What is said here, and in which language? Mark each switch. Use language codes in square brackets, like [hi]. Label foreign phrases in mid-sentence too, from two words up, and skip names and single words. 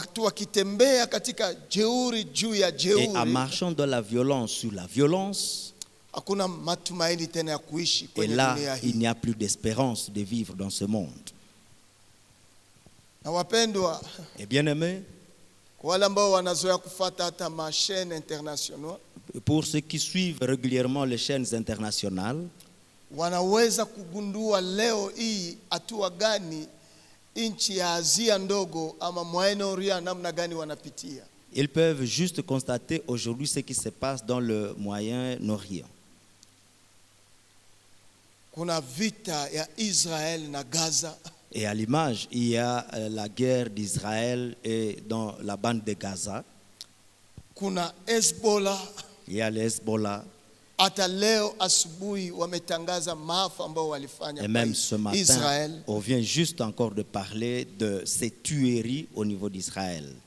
[fr] Et en marchant de la violence sur la violence, et là, il n'y a plus d'espérance de vivre dans ce monde. Et bien aimé, pour ceux qui suivent régulièrement les chaînes internationales, [sw] wanaweza kugundua leo hii hatua gani nchi ya Asia ndogo ama Moyen-Orient namna gani wanapitia. [fr] Ils peuvent juste constater aujourd'hui ce qui se passe dans le Moyen-Orient. [sw] Kuna vita ya Israël na Gaza. [fr] Et à l'image, il y a la guerre d'Israël et dans la bande de Gaza. [sw] Kuna Hezbollah. [fr] Il y a l'Hezbollah. Et même ce matin, on vient juste encore de parler de ces tueries au niveau d'Israël.